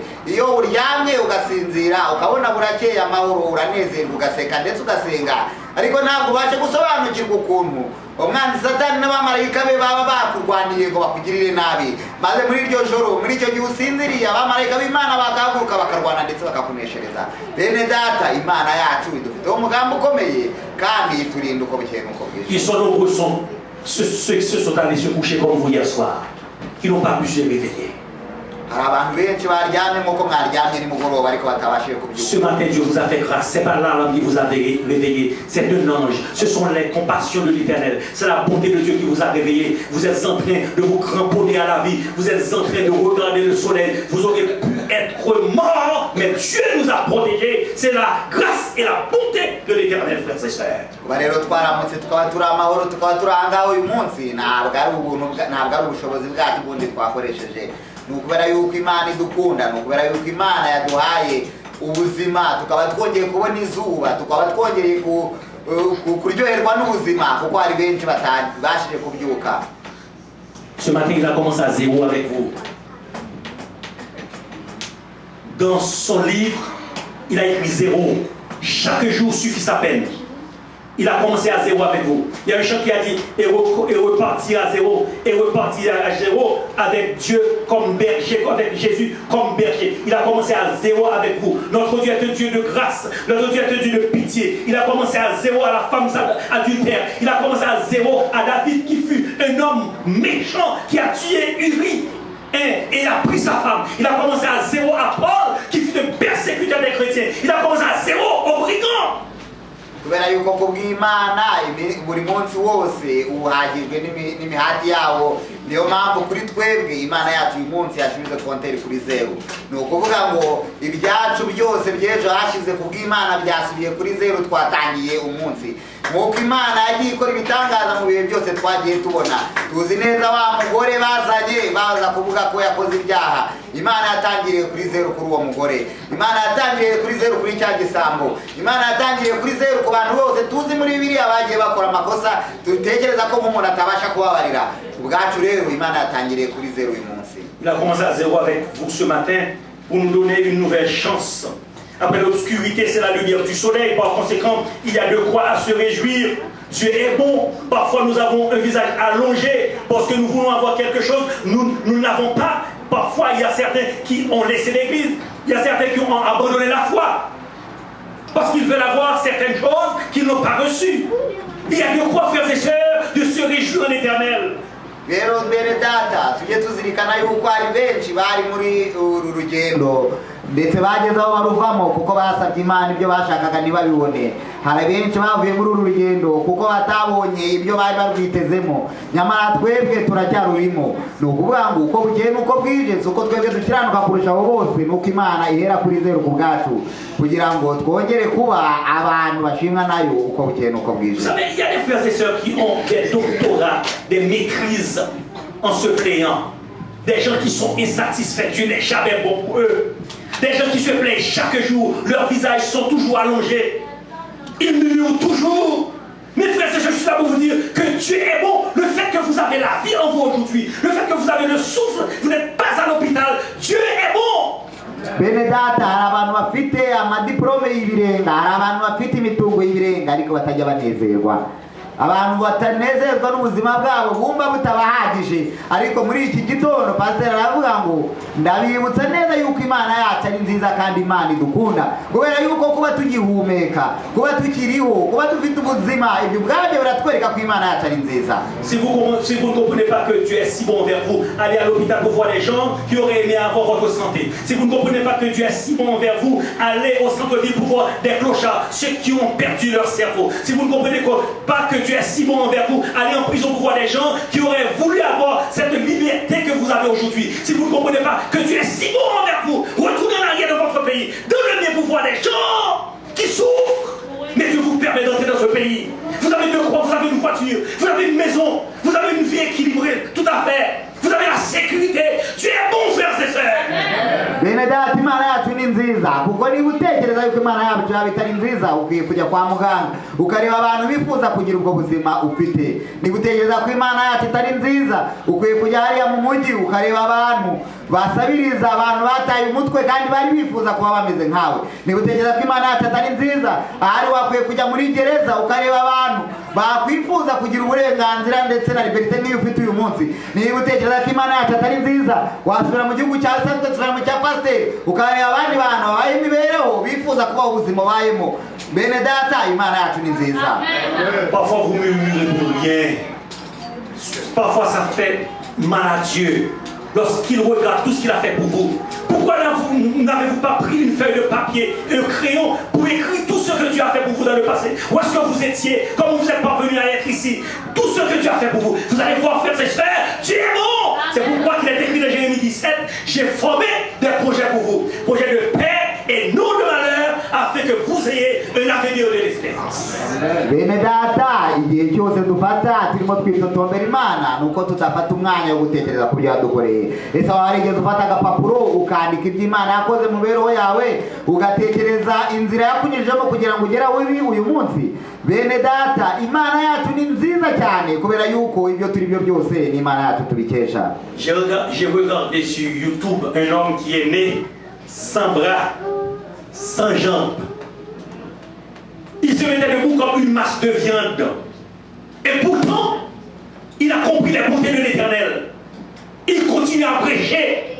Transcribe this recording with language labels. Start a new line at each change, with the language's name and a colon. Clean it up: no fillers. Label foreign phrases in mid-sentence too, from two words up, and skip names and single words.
Kinyarwanda: Iyo uryamye ugasinzira ukabona burakeye amahoro, uranezerwa ugaseka ndetse ugasenga, ariko ntabwo ubashe gusobanukirwa ukuntu umwanzi Satani n'abamarayika be baba bakurwaniye ngo bakugirire nabi, maze muri iryo joro, muri icyo gihe usinziriye, abamarayika b'Imana bagahaguruka bakarwana ndetse bakakuneshereza. Bene data, Imana yacu idufiteho umugambi ukomeye kandi iturinda uko bukeye n'uko bwije.
French: Ils sont nombreux, ceux qui se sont allés se coucher comme vous hier soir, qui n'ont pas pu se réveiller.
Kinyarwanda: Hari abantu benshi baryamye nk'uko mwaryamye nimugoroba ariko batabashije
French: Ce
Kinyarwanda: kubyuka.
French: matin, Dieu vous a fait grâce. C'est pas l'âme qui vous a réveillé. C'est un ange. Ce sont les compassions de l'Éternel. C'est la bonté de Dieu qui vous a réveillé. Vous êtes en train de vous cramponner à la vie. Vous êtes en train de regarder le soleil. Vous auriez pu être mort, mais Dieu nous a protégés. C'est la grâce et la bonté de l'Éternel, frères et sœurs.
Kinyarwanda: Kuba rero twaramutse tukaba turi amahoro, tukaba turi ahangaha uyu munsi, ntabwo ari ubuntu, ntabwo ari ubushobozi bwacu bundi twakoresheje. Ni ukubera yuko Imana idukunda, ni ukubera yuko Imana yaduhaye ubuzima, tukaba twongeye kubona izuba, tukaba twongeye kuryoherwa n'ubuzima, kuko hari benshi batabashije kubyuka.
French: Ce matin, il a commencé à zéro avec vous. Dans son livre, il a écrit zéro. Chaque jour suffit sa peine. Il a commencé à zéro avec vous. Il y a un chant qui a dit et repartir à zéro, et repartir à zéro avec Dieu comme berger, avec Jésus comme berger. Il a commencé à zéro avec vous. Notre Dieu est un Dieu de grâce. Notre Dieu est un Dieu de pitié. Il a commencé à zéro à la femme adultère. Il a commencé à zéro à David qui fut un homme méchant qui a tué Uri et a pris sa femme. Il a commencé à zéro à Paul qui fut un persécuteur des chrétiens. Il a commencé à zéro aux brigands.
Kinyarwanda: Kubera yuko kubw'Imana buri munsi wose uhagijwe n'imihati yawo, niyo mpamvu kuri twebwe Imana yacu uyu munsi yashize konteri kuri zero. Ni ukuvuga ngo ibyacu byose by'ejo hashize kubw'Imana byasubiye kuri zero, twatangiye umunsi. Nk'uko Imana yagiye ikora ibitangaza mu bihe byose twagiye tubona. Tuzi neza wa mugore bazanye baza kuvuga ko yakoze ibyaha, Imana yatangiriye kuri zero kuri uwo mugore. Imana yatangiriye kuri zero kuri cya gisambo. Imana yatangiriye kuri zero ku bantu bose tuzi muri Bibiliya bagiye bakora amakosa dutekereza ko nk'umuntu atabasha kubabarira. Ubwacu rero Imana yatangiriye kuri zero uyu munsi.
French: Il a commencé à zéro avec vous ce matin pour nous donner une nouvelle chance. Après l'obscurité, c'est la lumière du soleil. Par conséquent, il y a de quoi à se réjouir. Dieu est bon. Parfois, nous avons un visage allongé parce que nous voulons avoir quelque chose. Nous n'avons pas. Parfois, il y a certains qui ont laissé l'église. Il y a certains qui ont abandonné la foi parce qu'ils veulent avoir certaines choses qu'ils n'ont pas reçues. Il y a de quoi, frères et sœurs, de se réjouir en éternel.
Kinyarwanda: Rero bene data, tujye tuzirikana yuko ari benshi bari muri uru rugendo ndetse bageze aho baruvamo kuko basabye Imana ibyo bashakaga ntibabibone. Hari benshi bavuye muri uru rugendo kuko batabonye ibyo bari barwitezemo, nyamara twebwe turacyarurimo. Ni ukuvuga ngo uko bukeye n'uko bwije, uko twebwe dukiranuka kurusha abo bose, nuko Imana ihera kuri zero ku bwacu kugira ngo twongere kuba abantu bashimwa nayo uko bukeye n'uko bwije.
French: Vous savez, il y a des frères et sœurs qui ont des doctorats, des maîtrises en se plaignant. Des gens qui sont insatisfaits, Dieu n'est jamais bon pour eux. Des gens qui se plaignent chaque jour, leurs visages sont toujours allongés. Ils murmurent toujours. Mes frères et sœurs, je suis là pour vous dire que Dieu est bon. Le fait que vous avez la vie en vous aujourd'hui, le fait que vous avez le souffle, vous n'êtes pas à l'hôpital, Dieu est bon.
Kinyarwanda: Bene data, hari abantu bafite amadiplome y'ibirenga, hari abantu bafite imitungo y'ibirenga ariko batajya banezerwa. abantu batanezezwa n'ubuzima bwabo bumva butabahagije ariko muri iki gitondo pastor aravuga ngo ndabibutsa neza yuko Imana yacu ari nziza kandi Imana idukunda kubera yuko kuba tugihumeka kuba tukiriho kuba dufite ubuzima ibyo bwabyo biratwereka ko Imana yacu ari nziza.
French: Si vous ne comprenez pas que Dieu est si bon envers vous, allez à l'hôpital pour voir les gens qui auraient aimé avoir votre santé. Si vous ne comprenez pas que Dieu est si bon envers vous, allez au centre-ville pour voir des clochards, ceux qui ont perdu leur cerveau. Si vous ne comprenez pas que Dieu est si bon envers vous, allez en prison pour voir des gens qui auraient voulu avoir cette liberté que vous avez aujourd'hui. Si vous ne comprenez pas que Dieu est si bon envers vous, retournez en arrière de votre pays, dans le mien pour voir des gens qui souffrent. Mais Dieu vous permet d'entrer dans ce pays. Vous avez de quoi, vous avez une voiture, vous avez une maison, vous avez une vie équilibrée, tout à fait. Vous avez la sécurité. Dieu est bon, frères et sœurs.
Kinyarwanda: Bene data Imana yacu ni nziza kuko niba utekereza yuko Imana yacu yaba itari nziza ukwiye kujya kwa muganga ukareba abantu bifuza kugira ubwo buzima ufite. Niba utekereza ko Imana yacu itari nziza ukwiye kujya hariya mu mujyi ukareba abantu basabiriza abantu bataye umutwe kandi bari bifuza kuba bameze nkawe. Niba utekereza ko Imana yacu atari nziza ahari wakwiye kujya muri gereza ukareba abantu bakwifuza kugira uburenganzira ndetse na liberite niyo ufite uyu munsi. Niba utekereza ko Imana yacu atari nziza wasubira mu gihugu cya Santo Tusubira mu cya pasiteri ukareba abandi bantu babaye imibereho bifuza kubaho ubuzima bayemo. Bene data Imana yacu ni nziza.
French: Parfois vous murmurez pour rien. Parfois ça fait mal à Dieu lorsqu'il regarde tout ce qu'il a fait pour vous. Pourquoi n'avez-vous pas pris une feuille de papier et un crayon pour écrire tout ce que Dieu a fait pour vous dans le passé? Où est-ce que vous étiez? Comment vous êtes parvenu à être ici? Tout ce que Dieu a fait pour vous. Vous allez voir, frères et sœurs, Dieu est bon. C'est pourquoi il est écrit dans Jérémie 17, j'ai formé des projets pour vous. Projets de paix et non de malheur, afin que vous ayez un avenir de l'espérance.
Kinyarwanda: Bene data igihe cyose dufata turimo twitotombera Imana nuko tutafata umwanya wo gutekereza ku byo yadukoreye. Ese warigeze ufata agapapuro ukandika ibyo Imana yakoze mu bereho yawe ugatekereza inzira yakunyujemo kugira ngo ugere aho uri uyu munsi? Bene data Imana yacu ni nziza cyane kubera yuko ibyo turi byo byose ni Imana yacu tubikesha.
French: J'ai regardé sur YouTube un homme qui est né sans bras, sans jambes. Il se mettait debout comme une masse de viande. Et pourtant, il a compris les bontés de l'Éternel. Il continue à prêcher.